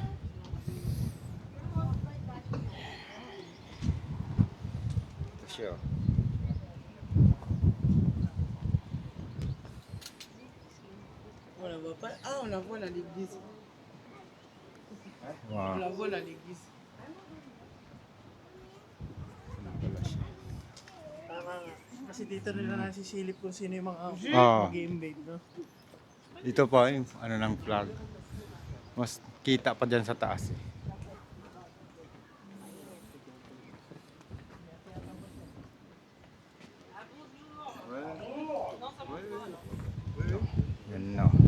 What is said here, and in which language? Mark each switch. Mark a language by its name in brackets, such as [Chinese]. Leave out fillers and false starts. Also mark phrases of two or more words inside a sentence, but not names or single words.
[Filipino] Ito siya. [French] Voilà, on va pas. Ah, on la voit là, l'église. On Wow. la voit là, l'église. [Filipino] Ano pala siya? Tama nga. Kasi dito nila nasisilip kung sino yung mga [English] game bait, [Filipino] no? Ito pa yung ano ng flag. Mas kita pa dyan sa taas eh. Yan no.